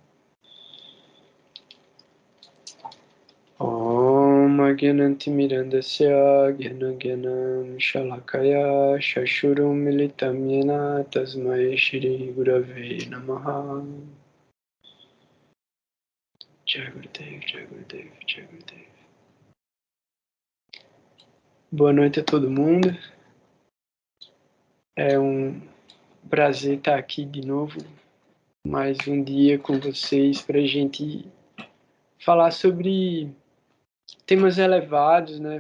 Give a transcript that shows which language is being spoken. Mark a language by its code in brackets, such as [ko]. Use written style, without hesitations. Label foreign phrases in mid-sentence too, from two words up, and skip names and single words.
[sa] Om Agyanantimirandasya Gyanagyanam Shalakaya Shashurum Militam Yena Tasmai Shri Gurave Namaha. Jai Gurudev, Jai Gurudev, Jai Gurudev. [pt] Boa noite a todo mundo. É um prazer estar aqui de novo, mais um dia com vocês para a gente falar sobre temas elevados, né?